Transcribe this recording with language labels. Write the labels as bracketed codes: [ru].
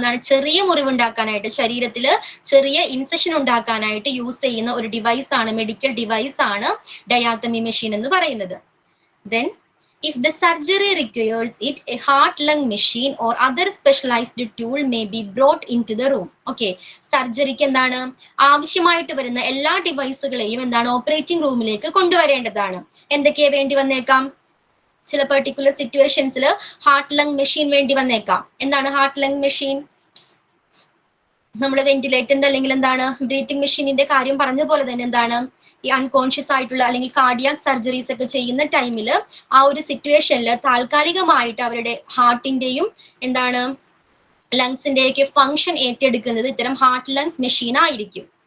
[ml] ചെറിയ മുറിവുണ്ടാക്കാനായിട്ട്, ശരീരത്തില് ചെറിയ ഇൻസെഷൻ ഉണ്ടാക്കാനായിട്ട് യൂസ് ചെയ്യുന്ന ഒരു ഡിവൈസ് ആണ്, മെഡിക്കൽ ഡിവൈസ് ആണ് ഡയാത്തമി മെഷീൻ എന്ന് പറയുന്നത്. [en] Then, if the surgery requires it, a heart-lung machine or other specialized tool may be brought into the room. [ml] Okay, സർജറിക്ക് എന്താണ് ആവശ്യമായിട്ട് വരുന്ന എല്ലാ ഡിവൈസുകളെയും എന്താണ് ഓപ്പറേറ്റിംഗ് റൂമിലേക്ക് കൊണ്ടുവരേണ്ടതാണ്. എന്തൊക്കെയാ വേണ്ടി വന്നേക്കാം? ചില പെർട്ടിക്കുലർ സിറ്റുവേഷൻസിൽ ഹാർട്ട് ലങ് മെഷീൻ വേണ്ടി വന്നേക്കാം. എന്താണ് ഹാർട്ട് ലങ് മെഷീൻ? നമ്മൾ വെന്റിലേറ്ററിന്റെ അല്ലെങ്കിൽ എന്താണ് ബ്രീത്തിങ് മെഷീനിന്റെ കാര്യം പറഞ്ഞ പോലെ തന്നെ എന്താണ് ഈ അൺകോൺഷ്യസ് ആയിട്ടുള്ള അല്ലെങ്കിൽ കാർഡിയാക് സർജറീസ് ഒക്കെ ചെയ്യുന്ന ടൈമിൽ ആ ഒരു സിറ്റുവേഷനിൽ താൽക്കാലികമായിട്ട് അവരുടെ ഹാർട്ടിന്റെയും എന്താണ് ലങ്സിന്റെയൊക്കെ ഫംഗ്ഷൻ ഏറ്റെടുക്കുന്നത് ഇത്തരം ഹാർട്ട് ലങ്സ് മെഷീൻ ആയിരിക്കും.